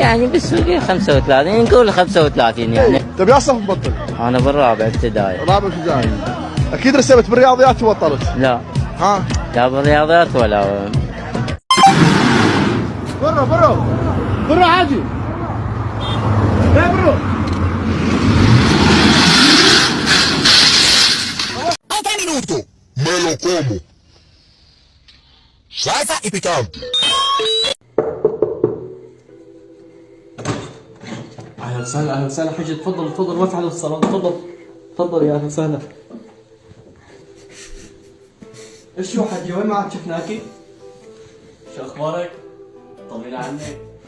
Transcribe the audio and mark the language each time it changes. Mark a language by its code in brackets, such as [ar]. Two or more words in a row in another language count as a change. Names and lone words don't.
[ar] يعني بالسوق 35 نقول 35 يعني. أنت بأي صف تبطل؟ أنا بالرابع ابتدائي. رابع ابتدائي. أكيد رسبت بالرياضيات وبطلت. لا. ها؟ لا بالرياضيات ولا. برا عادي. يا برو. [es] minuto me lo como. Salsa y picante. [ar] اهلا وسهلا اهلا وسهلا حجي تفضل ما في حدا بالصالون تفضل يا اهلا وسهلا. ايش شو حجي وين ما عاد شفناكي؟ شو اخبارك؟ طمني عنك.